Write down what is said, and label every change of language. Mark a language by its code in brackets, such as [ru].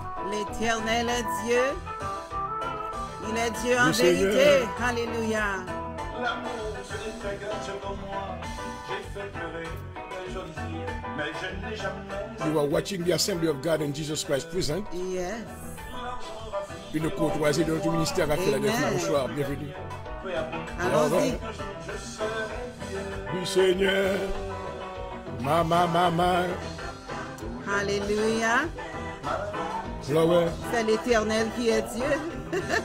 [fr] L'Éternel est Dieu. Il est Dieu en Oui, Seigneur. vérité. Alléluia. L'amour se défait sur moi. J'ai fait pleurer un joli cire, mais je n'ai jamais. [en] You are watching the Assembly of God and Jesus Christ present. Yes. [fr] Une courtoisie de notre ministère à Philadelphie. Amen. Bonsoir, bienvenue. Allons-y. Oui, Seigneur. Maman. Alléluia. Là, ouais, C'est l'Éternel qui est Dieu.